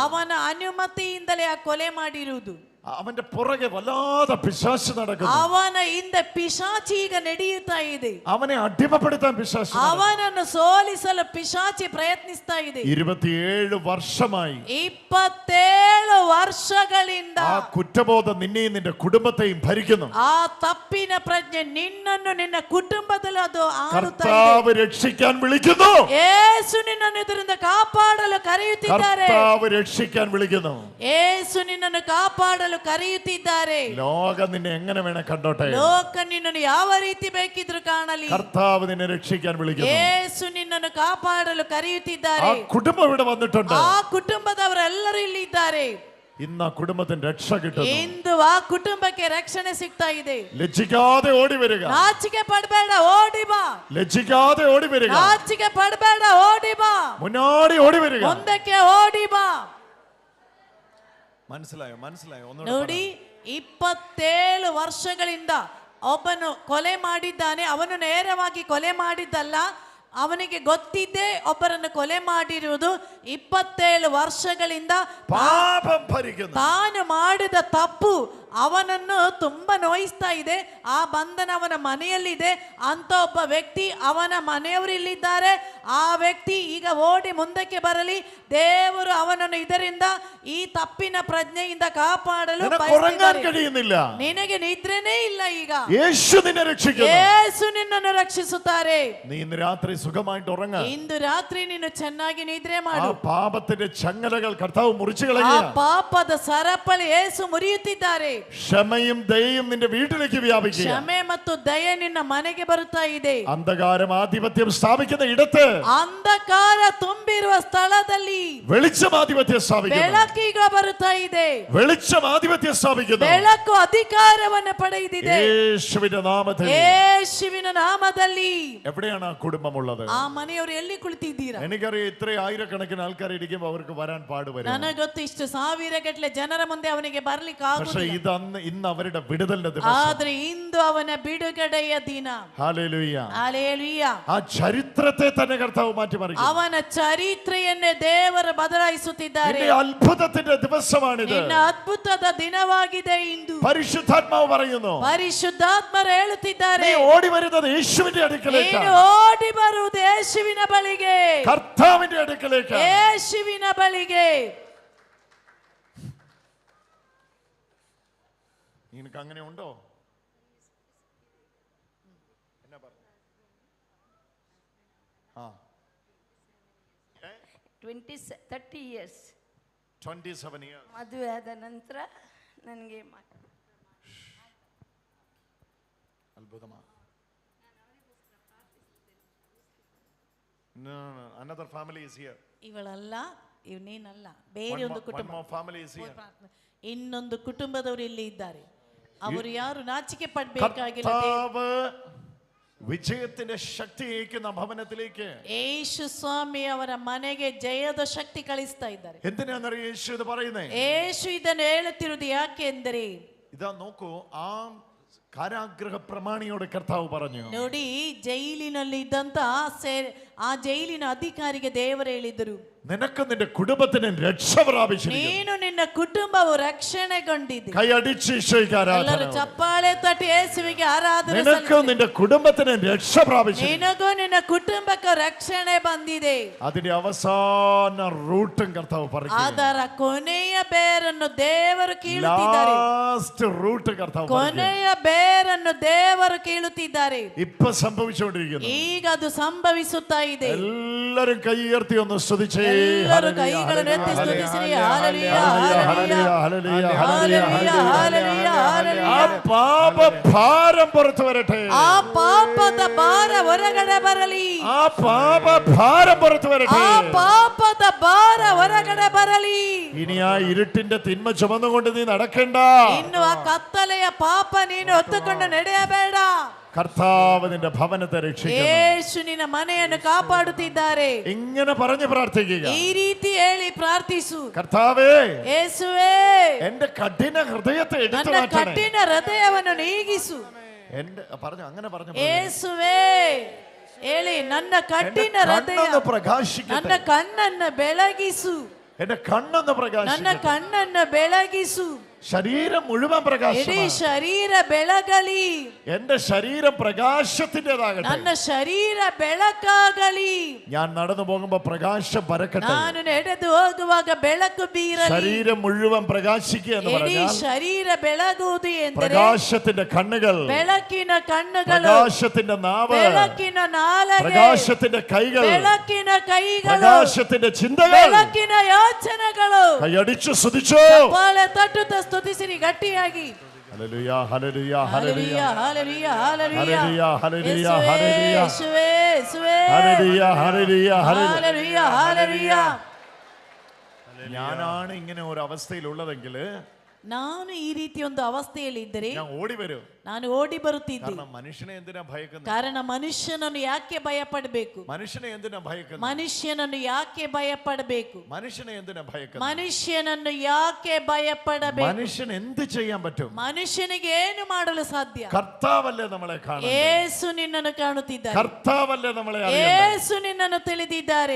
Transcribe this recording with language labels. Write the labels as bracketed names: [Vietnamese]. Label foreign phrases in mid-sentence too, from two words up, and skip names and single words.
[Kannada] ಅವನ ಅನುಮತಿಯಿಂದಲೇ ಆ ಕೊಲೆ ಮಾಡಿರುವುದು. [Malayalam] അവന്റെ പുറകെ വല്ലാതെ പിശാച് നടക്കുന്നു. [Kannada] ಅವನ ಹಿಂದೆ ಪಿಶಾಚಿ ಈಗ ನಡೆಯುತ್ತಾ ಇದೆ. [Malayalam] അവനെ അടിമപ്പെടുത്താൻ പിശാച്, [Kannada] ಅವನನ್ನು ಸೋಲಿಸಲು ಪಿಶಾಚಿ ಪ್ರಯತ್ನಿಸ್ತಾ ಇದೆ. [Malayalam] 27 വർഷമായി, [Kannada] 27 ವರ್ಷಗಳಿಂದ [Malayalam] ആ കുറ്റബോധം നിന്നെയും നിന്റെ കുടുംബത്തെയും ഭരിക്കുന്നു. [Kannada] ಆ ತಪ್ಪಿನ ಪ್ರಜ್ಞೆ ನಿನ್ನನ್ನು, ನಿನ್ನ ಕುಟುಂಬದಲ್ಲಿ ಅದು ಆಳುತ್ತಾ ಇದೆ. [Malayalam] കർത്താവ് രക്ഷിക്കാൻ വിളിക്കുന്നു. [Kannada] ಯೇಸು ನಿನ್ನನ್ನು ಇದರಿಂದ ಕಾಪಾಡಲು ಕರೆಯುತ್ತಿದ್ದಾರೆ. [Malayalam] കർത്താവ് രക്ഷിക്കാൻ വിളിക്കുന്നു. [Kannada] ಯೇಸು ನಿನ್ನನ್ನು ಕಾಪಾಡಲು ಕರೆಯುತ್ತಿದ್ದಾರೆ. [Malayalam] ലോകം നിന്നെ എങ്ങനെ വേണേ കണ്ടോട്ടെ, [Kannada] ಲೋಕ ನಿನ್ನನ್ನು ಯಾವ ರೀತಿ ಬೇಕಿದ್ರು ಕಾಣಲಿ, [Malayalam] കർത്താവ് നിന്നെ രക്ഷിക്കാൻ വിളിക്കുന്നു. [Kannada] ಯೇಸು ನಿನ್ನನ್ನು ಕಾಪಾಡಲು [Malayalam] ആ [Kannada] ಕರೆಯುತ್ತಿದ್ದಾರೆ. [Malayalam] കുടുംബം ഇവിടെ വന്നിട്ടുണ്ട്. [Kannada] ಆ ಕುಟುಂಬದವರೆಲ್ಲರೂ ಇಲ್ಲಿ ಇದ್ದಾರೆ. [Malayalam] ഇന്ന് ആ കുടുംബത്തിന് രക്ഷ കിട്ടുന്നു. [Kannada] ಇಂದು ಆ ಕುಟುಂಬಕ್ಕೆ ರಕ್ಷಣೆ ಸಿಗ್ತಾ ಇದೆ. [Malayalam] ലജ്ജിക്കാതെ ഓടി വരിക, [Kannada] ನಾಚಿಕೆ ಪಡಬೇಡ, ಓಡಿ ಬಾ. [Malayalam] ലജ്ജിക്കാതെ ഓടി വരിക, [Kannada] ನಾಚಿಕೆ ಪಡಬೇಡ, ಓಡಿ ಬಾ. [Malayalam] മുന്നോടി ഓടി വരിക. [Kannada] ಮುಂದಕ್ಕೆ ಓಡಿ ಬಾ. [Malayalam] മനസ്സിലായോ? മനസ്സിലായോ? [Kannada] ನೋಡಿ, 27 ವರ್ಷಗಳಿಂದ ಒಬ್ಬನು ಕೊಲೆ ಮಾಡಿದ್ದಾನೆ. ಅವನು ನೇರವಾಗಿ ಕೊಲೆ ಮಾಡಿದ್ದಲ್ಲ, ಅವನಿಗೆ ಗೊತ್ತಿದ್ದೇ ಒಬ್ಬರನ್ನು ಕೊಲೆ ಮಾಡಿರುವುದು. 27 ವರ್ಷಗಳಿಂದ [Malayalam] പാപം ഭരിക്കുന്നു. [Kannada] ತಾನು ಮಾಡಿದ ತಪ್ಪು ಅವನನ್ನು ತುಂಬಾ ನೋಯಿಸ್ತಾ ಇದೆ. ಆ ಬಂಧನ ಅವನ ಮನೆಯಲ್ಲಿದೆ. ಅಂತ ಒಬ್ಬ ವ್ಯಕ್ತಿ, ಅವನ ಮನೆಯವರು ಇಲ್ಲಿದ್ದಾರೆ. ಆ ವ್ಯಕ್ತಿ ಈಗ ಓಡಿ ಮುಂದಕ್ಕೆ ಬರಲಿ. ದೇವರು ಅವನನ್ನು ಇದರಿಂದ, ಈ ತಪ್ಪಿನ ಪ್ರಜ್ಞೆಯಿಂದ ಕಾಪಾಡಲು [Malayalam] കഴിയുന്നിಲ್ಲ. [Kannada] ನಿನಗೆ ನಿದ್ರೆನೇ ಇಲ್ಲ. ಈಗ [Malayalam] യേശു നിന്നെ രക്ഷിക്കുന്നു. [Kannada] ಯೇಸು ನಿನ್ನನ್ನು ರಕ್ಷಿಸುತ್ತಾರೆ. [Malayalam] നീ ഇന്ന് രാത്രി സുഖമായിട്ട് ഉറങ്ങ. [Kannada] ಇಂದು ರಾತ್ರಿ ನೀನು ಚೆನ್ನಾಗಿ ನಿದ್ರೆ ಮಾಡು. [Malayalam] പാപത്തിന്റെ ചങ്ങലകൾ കർത്താവ് മുറിച്ചു [Kannada] ಆ [Malayalam] കളയുക. [Kannada] ಪಾಪದ ಸರಪಳಿ ಯೇಸು ಮುರಿಯುತ್ತಿದ್ದಾರೆ. [Malayalam] ക്ഷമയും ദയയും നിന്റെ വീട്ടിലേക്ക് വ്യാപിക്കുക. [Kannada] ಕ್ಷಮೆ ಮತ್ತು ದಯೆ ನಿನ್ನ ಮನೆಗೆ ಬರುತ್ತಾ ಇದೆ. [Malayalam] അന്ധകാരം ആധിപത്യം സ്ഥാപിക്കുന്ന ഇടത്ത്, [Kannada] ಅಂಧಕಾರ ತುಂಬಿರುವ ಸ್ಥಳದಲ್ಲಿ [Malayalam] വെളിച്ചം ആധിപത്യം സ്ഥാപിക്കുന്നു. [Kannada] ಬೆಳಕೀಗ ಬರುತ್ತಾ ಇದೆ. [Malayalam] വെളിച്ചം ആധിപത്യം സ്ഥാപിക്കുന്നു. [Kannada] ಬೆಳಕು ಅಧಿಕಾರವನ್ನು ಪಡೆದಿದೆ. [Malayalam] യേശുവിന്റെ നാമത്തിൽ. [Kannada] ಯೇಸುವಿನ ನಾಮದಲ್ಲಿ. [Malayalam] എവിടെയാണ് ആ കുടുംബമുള്ളത്? [Kannada] ಆ ಮನೆಯವರು ಎಲ್ಲಿ ಕುಳಿತಿದ್ದೀರಾ? [Malayalam] എനിക്കറിയാം, ഇത്ര ആയിരക്കണക്കിന് ആൾക്കാർ ഇരിക്കുമ്പോൾ അവർക്ക് വരാൻ പാടുവരും. [Kannada] ನನಗೆ ಗೊತ್ತು, ಇಷ್ಟು ಸಾವಿರ ಗಟ್ಟಲೆ ಜನರ ಮುಂದೆ ಅವನಿಗೆ ಬರ್ಲಿಕ್ಕೆ [Malayalam] പക്ഷേ [Kannada] ಆಗುವುದಿಲ್ಲ. [Malayalam] ഇത് ഇന്ന് അവരുടെ വിടുതലിന്റെ ദിവസം. [Kannada] ಆದ್ರೆ ಇಂದು ಅವನ ಬಿಡುಗಡೆಯ ದಿನ. [Malayalam] ഹല്ലേലൂയ. [Kannada] ಹಲ್ಲೆಲೂಯ. [Malayalam] ആ ചരിത്രത്തെ തന്നെ കർത്താവ് മാറ്റിമറിക്കും. [Kannada] ಅವನ ಚರಿತ್ರೆಯನ್ನೇ ದೇವರು ಬದಲಾಯಿಸುತ್ತಿದ್ದಾರೆ. [Malayalam] നിന്റെ അത്ഭുതത്തിന്റെ ദിവസമാണിത്. [Kannada] ನಿನ್ನ ಅದ್ಭುತದ ದಿನವಾಗಿದೆ ಇಂದು. [Malayalam] പരിശുദ്ധാത്മാവ് പറയുന്നു, [Kannada] ಪರಿಶುದ್ಧಾತ್ಮರು ಹೇಳುತ್ತಿದ್ದಾರೆ, [Malayalam] നീ ഓടി വരുന്നത് യേശുവിന്റെ അടുക്കലേക്കാണ്. [Kannada] ನೀನು ಓಡಿ ಬರುವುದು ಯೇಸುವಿನ ಬಳಿಗೆ, [Malayalam] കർത്താവിന്റെ അടുക്കലേക്കാണ്. [Kannada] ಯೇಸುವಿನ ಬಳಿಗೆ. [Malayalam] നിനക്ക് അങ്ങനെ ഉണ്ടോ? എന്നാ പറഞ്ഞു? [English] 30 years 27 years. [Kannada] ಮದುವೆ ಆದ ನಂತರ ನನಗೆ [Malayalam] അത്ഭുതമാണ്. [English] Another family is here. [Kannada] ಇವಳಲ್ಲ, ನೀನಲ್ಲ, ಬೇರೆ ಒಂದು ಕುಟುಂಬ. [English] One more family is here. [Kannada] ಇನ್ನೊಂದು ಕುಟುಂಬದವರು ಇಲ್ಲಿ ಇದ್ದಾರೆ. ಅವರು ಯಾರು ನಾಚಿಕೆ ಪಡಬೇಕಾಗಿಲ್ಲ. [Malayalam] കർത്താവ് വിജയത്തിന്റെ ശക്തി അയക്കുന്ന ഭവനത്തിലേക്ക് യേശു സ്വാമി [Kannada] ಅವರ ಮನೆಗೆ ಜಯದ ಶಕ್ತಿ ಕಳಿಸ್ತಾ ಇದ್ದಾರೆ. [Malayalam] എന്തിനാണെന്നറിയോ യേശു ഇത് പറയുന്നേ? [Kannada] യേശു ಇದನ್ನು ಹೇಳುತ್ತಿರುವುದು ಯಾಕೆಂದರೆ, [Malayalam] ഇതാ നോക്കൂ, ആ കാരാഗ്രഹ പ്രമാണിയോട് കർത്താവ് പറഞ്ഞു, [Kannada] ನೋಡಿ, ಜೈಲಿನಲ್ಲಿ ಇದ್ದಂತ ಆ ಜೈಲಿನ ಅಧಿಕಾರಿಗೆ ದೇವರು ಹೇಳಿದರು, [Malayalam] നിനക്ക് നിന്റെ കുടുംബത്തിന് രക്ഷ പ്രാപിച്ചിരിക്കുന്നു. [Kannada] ನೀನು ನಿನ್ನ ಕುಟುಂಬವು ರಕ್ಷಣೆಗೊಂಡಿದೆ. [Malayalam] കൈയടിച്ച് ഈശോയ്ക്ക് ആരാധന. [Kannada] ಎಲ್ಲರೂ ಚಪ್ಪಾಳೆ ತಟ್ಟಿ ಯೇಸುವಿಗೆ ಆರಾಧನೆ [Malayalam] നിനക്ക് നിന്റെ കുടുംബത്തിന് രക്ഷ പ്രാപിച്ചിരിക്കുന്നു. [Kannada] ನಿನಗೂ ನಿನ್ನ ಕುಟುಂಬಕ್ಕೆ ರಕ್ಷಣೆ ಬಂದಿದೆ. [Malayalam] അതിന്റെ അവസാന റൂട്ടും കർത്താവ് പറഞ്ഞു. [Kannada] ಅದರ ಕೊನೆಯ ಬೇರನ್ನು ದೇವರು ಕೀಳುತ್ತಿದ್ದಾರೆ. [English] last root [Malayalam] കർത്താവ് പറഞ്ഞു. [Kannada] ಕೊನೆಯ ಬೇರನ್ನು ದೇವರು ಕೀಳುತ್ತಿದ್ದಾರೆ. [Malayalam] ഇപ്പൊ സംഭവിച്ചുകൊണ്ടിരിക്കുന്നു. [Kannada] ಈಗ ಅದು ಸಂಭವಿಸುತ್ತಾ ಇದೆ. [Malayalam] എല്ലാരും കൈ ഉയർത്തി ഒന്ന് സ്തുതിച്ചേ. [Kannada] ಎಲ್ಲರೂ ಕೈಗಳನ್ನು ಎತ್ತಿ ಸ್ತುತಿಸಿರಿ. ಹಲ್ಲೆಲೂಯ, ಹಲ್ಲೆಲೂಯ, [Malayalam] ഹല്ലേലൂയ, [Kannada] ಹಲ್ಲೆಲೂಯ, ಹಲ್ಲೆಲೂಯ, ಹಲ್ಲೆಲೂಯ. [Malayalam] ആ പാപഭാരം പുറത്തു വരട്ടെ. [Kannada] ಆ ಪಾಪದ ಭಾರ ಹೊರಗಡೆ ಬರಲಿ. [Malayalam] ആ പാപഭാരം പുറത്തു വരട്ടെ. [Kannada] ಆ ಪಾಪದ ಭಾರ ಹೊರಗಡೆ ಬರಲಿ. [Malayalam] ഇനി ആ ഇരുട്ടിന്റെ തിന്മ ചുമന്നുകൊണ്ട് നീ നടക്കണ്ട. [Kannada] ಇನ್ನು ಆ ಕತ್ತಲೆಯ ಪಾಪ ನೀನು ಹೊತ್ತುಕೊಂಡು ನಡೆಯಬೇಡ. [Malayalam] കർത്താവ് നിന്റെ ഭവനത്തെ രക്ഷിക്കുന്നു. [Kannada] ಯೇಸು ನಿನ್ನ ಮನೆಯನ್ನು ಕಾಪಾಡುತ್ತಿದ್ದಾರೆ. [Malayalam] ഇങ്ങനെ പറഞ്ഞു പ്രാർത്ഥിക്കുക. [Kannada] ಈ ರೀತಿ ಹೇಳಿ ಪ್ರಾರ್ಥಿಸು. [Malayalam] കർത്താവേ, [Kannada] ಯೇಸುವೇ, [Malayalam] എന്റെ കഠിന ഹൃദയത്തെ എടുത്തു [Kannada] ನನ್ನ [Malayalam] മാറ്റണേ. [Kannada] ಕಠಿಣ ಹೃದಯವನ್ನು ನೀಗಿಸು. [Malayalam] എന്റെ പറഞ്ഞു അങ്ങനെ പറഞ്ഞു. [Kannada] ಯೇಸುವೇ ಹೇಳಿ, ನನ್ನ ಕಠಿಣ ಹೃದಯ, [Malayalam] കണ്ണൊന്ന് പ്രകാശിക്കട്ടെ. [Kannada] ನನ್ನ ಕಣ್ಣನ್ನು ಬೆಳಗಿಸು. [Malayalam] എന്റെ കണ്ണൊന്ന് [Kannada] ನನ್ನ [Malayalam] പ്രകാശിക്കട്ടെ. [Kannada] ಕಣ್ಣನ್ನು ಬೆಳಗಿಸು. [Malayalam] ശരീരം മുഴുവൻ [Kannada] ಇಡೀ [Malayalam] പ്രകാശമാണ്. [Kannada] ಶರೀರ ಬೆಳಗಲಿ. [Malayalam] എന്റെ ശരീരം പ്രകാശത്തിൻ്റെതാകട്ടെ. [Kannada] ನನ್ನ ಶರೀರ ಬೆಳಕಾಗಲಿ. [Malayalam] ഞാൻ നടന്നു പോകുമ്പോ പ്രകാശം പരക്കട്ടെ. [Kannada] ನಾನು ನಡೆದು ಹೋಗುವಾಗ ಬೆಳಕು ಬೀರಲಿ. [Malayalam] ശരീരം മുഴുവൻ പ്രകാശിക്കുക എന്ന് [Kannada] ಇಡೀ [Malayalam] പറഞ്ഞാൽ [Kannada] ಶರೀರ ಬೆಳಗುವುದು ಎಂದರೆ [Malayalam] പ്രകാശത്തിന്റെ കണ്ണുകൾ, [Kannada] ಬೆಳಕಿನ ಕಣ್ಣುಗಳು, [Malayalam] പ്രകാശത്തിന്റെ നാവ്, [Kannada] ಬೆಳಕಿನ ನಾಲಗೆ, [Malayalam] പ്രകാശത്തിന്റെ കൈകൾ, [Kannada] ಬೆಳಕಿನ ಕೈಗಳು, [Malayalam] പ്രകാശത്തിന്റെ ചിന്തകൾ. [Kannada] ಬೆಳಕಿನ ಯೋಚನೆಗಳು. [Malayalam] കൈയടിച്ചു സ്തുതിച്ചോ. [Kannada] ಚಪ್ಪಾಳೆ ತಟ್ಟುತ್ತಾ ಸ್ತುತಿಸಿರಿ ಗಟ್ಟಿಯಾಗಿ. [Malayalam] ഹല്ലേലൂയ, ഹല്ലേലൂയ, [Kannada] ಹಲ್ಲೆಲೂಯ, [Malayalam] ഹല്ലേലൂയ, [Kannada] ಹಲ್ಲೆಲೂಯ, ಹಲ್ಲೆಲೂಯ. [Malayalam] ഹല്ലേലൂയ, [Kannada] ಯೇಸುವೇ, [Malayalam] ഹല്ലേലൂയ, [Kannada] ಯೇಸುವೇ, ಯೇಸುವೇ. [Malayalam] ഹല്ലേലൂയ, ഹല്ലേലൂയ, ഹല്ലേലൂയ. [Kannada] ಹಲ್ಲೆಲೂಯ, ಹಲ್ಲೆಲೂಯ. [Malayalam] ഞാനാണ് ഇങ്ങനെ ഒരു അവസ്ഥയിലുള്ളതെങ്കിൽ [Kannada] ನಾನು ಈ ರೀತಿ ಒಂದು ಅವಸ್ಥೆಯಲ್ಲಿ ಇದ್ದರೆ [Malayalam] ഞാൻ ഓടി വരും. [Kannada] ನಾನು ಓಡಿ ಬರುತ್ತಿದ್ದೆ. [Malayalam] കാരണം മനുഷ്യനെ എന്തിനാ ഭയക്കുന്നത്? [Kannada] ಕಾರಣ ಮನುಷ್ಯನನ್ನು ಯಾಕೆ ಭಯಪಡಬೇಕು? [Malayalam] മനുഷ്യനെ എന്തിനാ ഭയക്കുന്നത്? [Kannada] ಮನುಷ್ಯನನ್ನು ಯಾಕೆ ಭಯಪಡಬೇಕು? [Malayalam] മനുഷ്യനെ എന്തിനാ ഭയക്കുന്നത്? [Kannada] ಮನುಷ್ಯನನ್ನು ಯಾಕೆ ಭಯಪಡಬೇಕು? [Malayalam] മനുഷ്യൻ എന്ത് ചെയ്യാൻ പറ്റും? [Kannada] ಮನುಷ್ಯನಿಗೆ ಏನು ಮಾಡಲು ಸಾಧ್ಯ? [Malayalam] കർത്താവല്ലേ നമ്മളെ കാണുന്നത്. [Kannada] ಯೇಸು ನಿನ್ನನ್ನು ಕಾಣುತ್ತಿದ್ದಾರೆ. [Malayalam] കർത്താവല്ലേ നമ്മളെ അറിയുന്നത്. [Kannada] ಯೇಸು ನಿನ್ನನ್ನು ತಿಳಿದಿದ್ದಾರೆ.